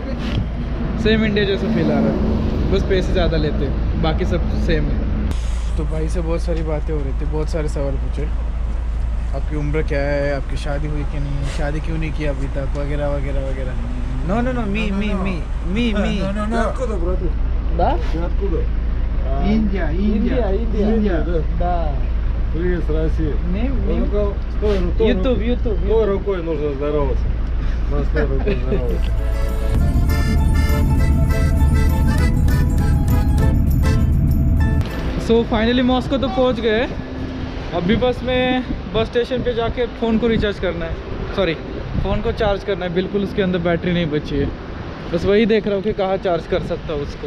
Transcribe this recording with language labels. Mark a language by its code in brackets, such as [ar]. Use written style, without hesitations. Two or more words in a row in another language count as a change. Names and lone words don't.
[hi] सेम इंडिया जैसा फील आ रहा है, बस पैसे ज़्यादा लेते हैं, बाकी सब सेम है। तो भाई से बहुत सारी बातें हो रही थी, बहुत सारे सवाल पूछे। आपकी उम्र क्या है, आपकी शादी हुई कि नहीं, शादी क्यों नहीं की अभी तक, वगैरह वगैरह वगैरह। नो मी да. [ru] Привет с России. YouTube. Какой рукой нужно здороваться? На что рукой здороваться? [en] so finally [hi] मॉस्को तो पहुंच गए। अभी बस में [en] bus station [hi] पे जाके फ़ोन को रिचार्ज करना है, सॉरी फ़ोन को चार्ज करना है। बिल्कुल उसके अंदर बैटरी नहीं बची है, बस वही देख रहा हूँ कि कहाँ चार्ज कर सकता हूँ उसको।